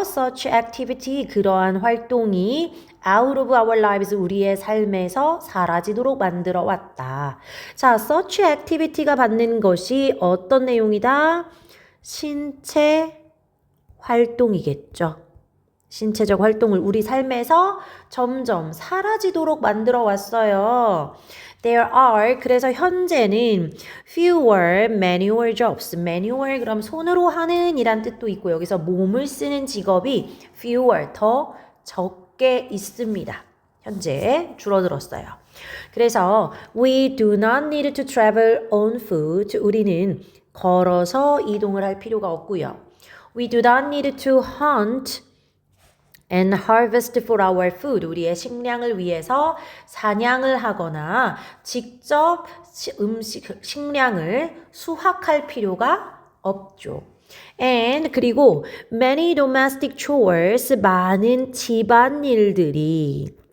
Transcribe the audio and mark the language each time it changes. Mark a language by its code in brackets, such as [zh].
[en] Such activity, [ko] 그러한 활동이 [en] out of our lives, [ko] 우리의 삶에서 사라지도록 만들어 왔다. 자, such activity가 받는 것이 어떤 내용이다? 신체 활동이겠죠. 신체적 활동을 우리 삶에서 점점 사라지도록 만들어 왔어요. [en] There are, [ko] 그래서 현재는 [en] fewer manual jobs. [ko] manual 그럼 손으로 하는 이란 뜻도 있고 여기서 몸을 쓰는 직업이 fewer, 더 적게 있습니다. 현재 줄어들었어요. 그래서 [en] we do not need to travel on foot. [ko] 우리는 걸어서 이동을 할 필요가 없고요. [en] We do not need to hunt and harvest for our food. [ko] 우리의 식량을 위해서 사냥을 하거나 직접 식량을 수확할 필요가 없죠. [en] And [ko] 그리고 [en] many domestic chores, [ko] 많은 집안일이겠죠?